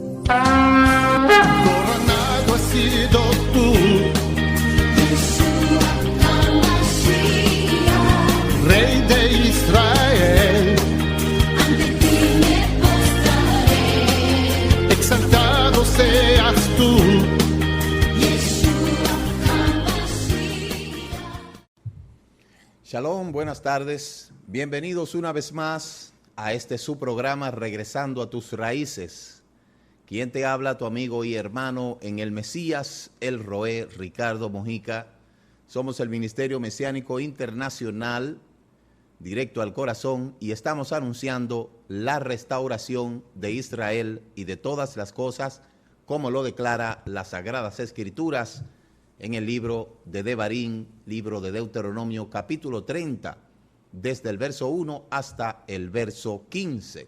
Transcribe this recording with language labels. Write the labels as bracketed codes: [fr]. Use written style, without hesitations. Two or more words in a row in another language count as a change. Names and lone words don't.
[es] Coronado has sido tú, Yeshua HaMashiach, Rey de Israel. ante ti me postraré. Exaltado seas tú. Yeshua HaMashiach. Shalom, buenas tardes. Bienvenidos una vez más a este su programa Regresando a tus Raíces. Quien te habla, tu amigo y hermano en el Mesías, el Roé Ricardo Mojica. Somos el Ministerio Mesiánico Internacional, directo al corazón, y estamos anunciando la restauración de Israel y de todas las cosas, como lo declara las Sagradas Escrituras en el libro de Devarim, libro de Deuteronomio, capítulo 30, desde el verso 1 hasta el verso 15.